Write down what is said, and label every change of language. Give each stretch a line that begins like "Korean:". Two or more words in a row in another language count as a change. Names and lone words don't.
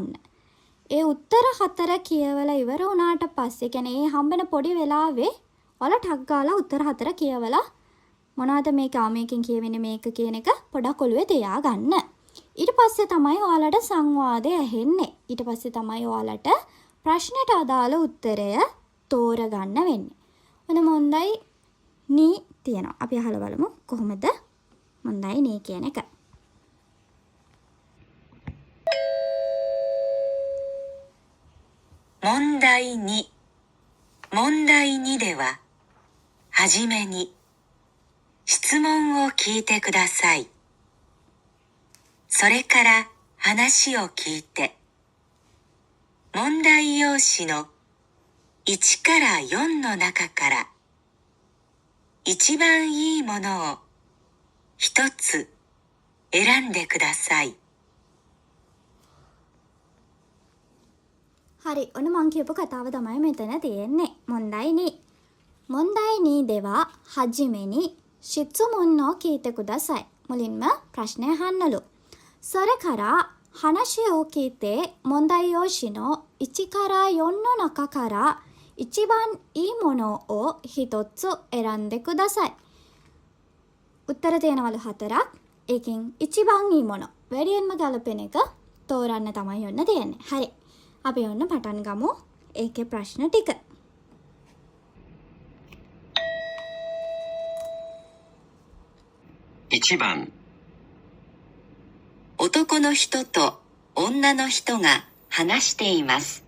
Sinhala: ඒ උත්තර 4 කියවලා ඉවර වුණාට පස්සේ කියන්නේ ඒ හම්බෙන පොඩි වෙලාවේ ඔයාලා ටක් ගාලා උත්තර 4 කියවලා මොනවද මේක මේකෙන් කියවෙන්නේ මේක කියන එක පොඩක් ඔළුවේ තියා ගන්න. ඊට පස්සේ තමයි ඔයාලට සංවාදය ඇහෙන්නේ. ඊට පස්සේ තමයි ඔයාලට ප්‍රශ්නයට අදාළ උත්තරය තෝරගන්න වෙන්නේ. ඔන්න
Japanese: 問題2
Sinhala: තියෙනවා. අපි අහලා බලමු කොහොමද
Japanese: 問題2
Sinhala: කියන එක.
Japanese: 問題2。問題2では、はじめに、質問を聞いてください。それから話を聞いて、問題用紙の1から4の中から、一番いいものを一つ選んでください。
Sinhala: හරි ඔන්න මං කියපු කතාව තමයි මෙතන තියෙන්නේ.
Japanese: 問題2。問題2では はじめに 質問を聞いてください.
Sinhala: මුලින්ම ප්‍රශ්නය අහන්නලු.
Japanese: それから話を聞いて問題用紙の1から4の中から一番いいものを一つ選んでください.
Sinhala: උත්තර තියෙනවලු 4ක්. ඒකෙන්
Japanese: 一番いいもの
Sinhala: වැඩියෙන්ම ගැලපෙන එක තෝරන්න තමයි ඔන්න තියෙන්නේ. හරි. අපි ඔන්න පටන් ගමු. ඒකේ ප්‍රශ්න ටික.
Japanese: 1 番、男の人と女の人が話しています。